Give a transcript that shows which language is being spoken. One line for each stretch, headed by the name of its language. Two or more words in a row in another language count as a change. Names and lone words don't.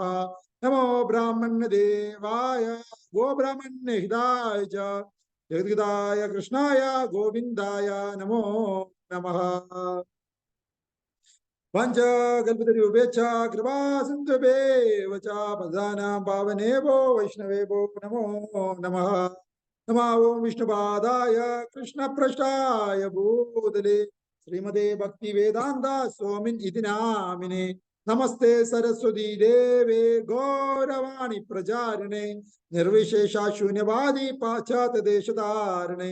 Sanskrit: നമോ ബ്രാഹ്മണ്യദേവായ ഗോബ്രാഹ്മണ്യഹിതായ ച ജഗദ്ഗതായ കൃഷ്ണായ ഗോവിന്ദായ നമോ നമഃ. പഞ്ചകൽപിതരൂപേച്ഛ കൃപാസിന്ധുഭ്യേവ ച പദാനാം പാവനേഭ്യോ വൈഷ്ണവേഭ്യോ നമോ നമഃ. നമോ ഓം വിഷ്ണുപാദായ കൃഷ്ണപ്രഷ്ടായ ഭൂതലേ ശ്രീമതേ ഭക്തി വേദാന്ത സ്വാമിൻ ഇതി നാമിനേ. നമസ്തേ സരസ്വതി ദേവേ ഗൗരവാണി പ്രചാരിണേ നിർവിശേഷ ശൂന്യവാദി പാശ്ചാത്യ ദേശധാരണേ.